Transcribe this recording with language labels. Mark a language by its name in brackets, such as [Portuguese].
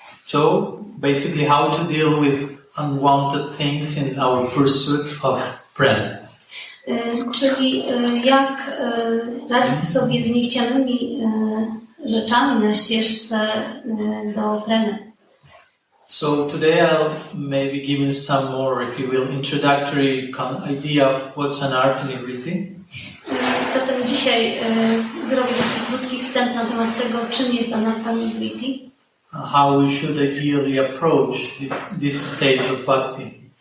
[English] So basically how to deal with unwanted things in our pursuit of prana. [Polish] Czyli jak radzić sobie z niechcianymi rzeczami na ścieżce do prany. [English] So today I'll maybe give you some more, if you will, introductory idea of what's anartha nivritti. [Polish] Zatem dzisiaj zrobię taki krótki wstęp na temat tego, czym jest anartha nivritti. [English] How we should ideally approach this stage of bhakti.